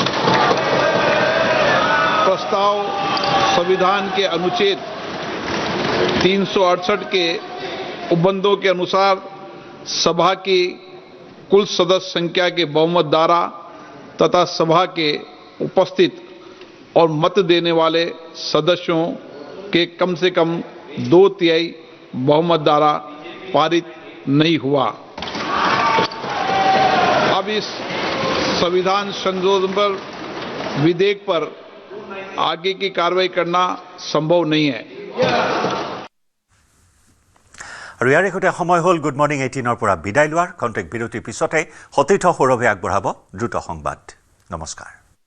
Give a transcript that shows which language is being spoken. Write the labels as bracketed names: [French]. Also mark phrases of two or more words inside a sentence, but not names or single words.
[Hindi] प्रस्ताव संविधान के अनुच्छेद 368 के उपबंधों के अनुसार सभा की कुल सदस्य संख्या के बहुमत द्वारा तथा सभा के उपस्थित और मत देने वाले सदस्यों के कम से कम 2/3 बहुमत द्वारा पारित नहीं हुआ अब इस संविधान संशोधन पर विधेयक पर आगे की कार्रवाई करना संभव नहीं है [Assamese] আৰু ইয়াৰ সৈতে সময় হ'ল গুড মৰ্নিং 18ৰ পৰা বিদায় লোৱাৰ কণ্টেক্ট বিৰতিৰ পিছতে সতীৰ্থ সৌৰভে আগবঢ়াব দ্ৰুত সংবাদ নমস্কাৰ